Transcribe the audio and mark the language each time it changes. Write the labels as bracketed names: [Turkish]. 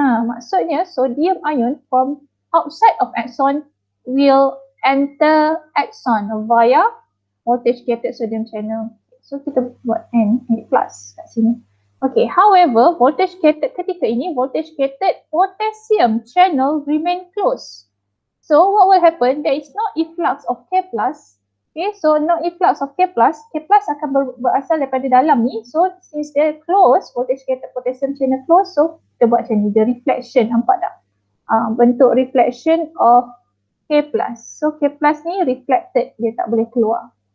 [English] Maksudnya sodium ion from outside of axon will enter axon via voltage gated sodium channel. So [Malay] kita buat N plus kat sini. [English] Okay, however, voltage gated [Malay] ketika ini, [English] voltage gated potassium channel remain closed. So what will happen? There is no efflux of K plus. Okay, so no efflux of K plus [Malay] akan berasal daripada dalam ni. [English] So since they're closed, voltage gated potassium channel closed, so [Malay] kita buat macam ni, [English] the reflection, [Malay] nampak tak? [English] Bentuk reflection of K plus. [Malay] So K plus ni reflected, dia tak boleh keluar.